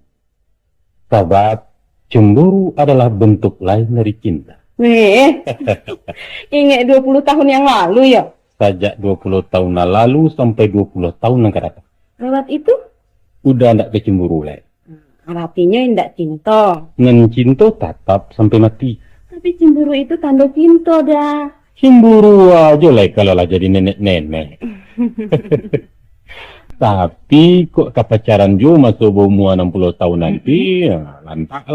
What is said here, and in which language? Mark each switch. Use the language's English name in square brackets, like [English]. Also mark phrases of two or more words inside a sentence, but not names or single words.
[Indonesian] Sebab cemburu adalah bentuk lain dari cinta. Weh, ingat 20 tahun yang lalu ya? Sejak 20 tahun lalu sampai 20 tahun yang akan datang. Lewat itu? Udah ndak kecemburu lagi. Artinya ndak cinta. Ngan cinta tetap sampai mati. Tapi cemburu itu tanda cinta dah. Cemburu aja lah kalau lah jadi nenek-nenek. Tapi kok [Minangkabau] kepacaran jo [Indonesian] masuk umur 60 tahun nanti, ya, lantak lah.